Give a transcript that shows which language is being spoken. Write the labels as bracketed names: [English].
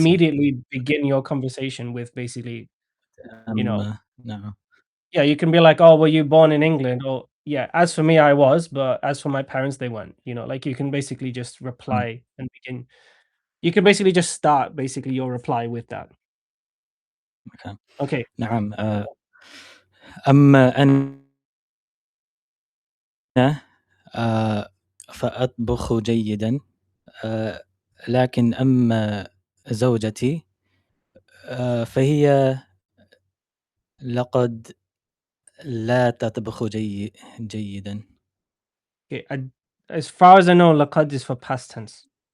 [English] immediately begin your conversation with basically, you know, No. yeah, you can be like, oh, were you born in England? Or, yeah, as for me, I was. But as for my parents, they weren't. You know, like you can basically just Mm, reply and begin. You can basically just start basically your reply with that. okay. Okay. [Arabic] نعم. أما أنا فأطبخ جيدا، لكن أما زوجتي فهي لقد لا تطبخ جيدا. [English] Okay. As far as I know, laqad is for past tense.